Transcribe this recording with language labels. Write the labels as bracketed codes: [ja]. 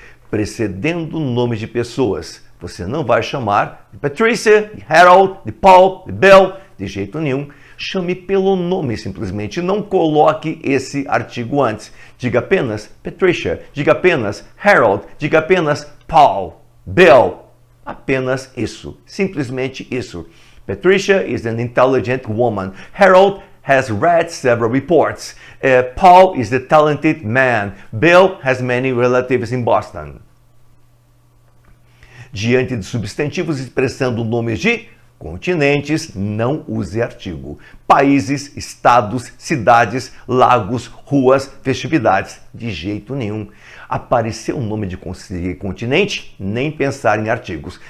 [pt] Precedendo o nome de pessoas. Você não vai chamar de Patricia, de Harold, de Paul, de Bill, de jeito nenhum. Chame pelo nome simplesmente, não coloque esse artigo antes. Diga apenas Patricia, diga apenas Harold, diga apenas Paul, Bill. Apenas isso, simplesmente isso. [en] Patricia is an intelligent woman. Harold has read several reports. Paul is a talented man. Bill has many relatives in Boston. [pt] Diante de substantivos expressando nomes de continentes, não use artigo. Países, estados, cidades, lagos, ruas, festividades, de jeito nenhum. Apareceu o nome de continente, nem pensar em artigos.